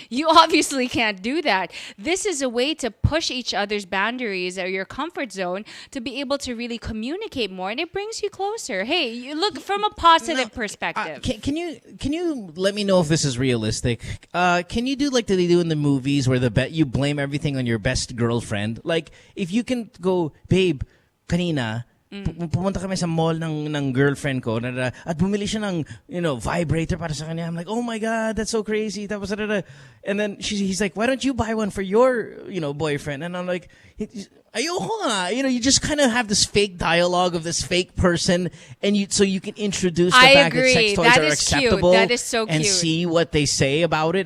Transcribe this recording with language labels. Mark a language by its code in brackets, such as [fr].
[en] You obviously can't do that. This is a way to push each other's boundaries or your comfort zone to be able to really communicate more, and it brings you closer. Hey, you look from a positive perspective. Can you let me know if this is realistic? Can you do like they do in the movies where you blame everything on your best girlfriend? Like if you can go, babe, kanina, [tl] Pumunta kami sa mall ng girlfriend ko at bumili siya ng vibrator para sa kanya. [en] I'm like, oh my god, that's so crazy. Tapos and then he's like, why don't you buy one for your boyfriend? And I'm like, [tl] ayoko nga. [en] You just kind of have this fake dialogue of this fake person, and so you can introduce the fact that sex toys are acceptable. That is so cute. And see what they say about it.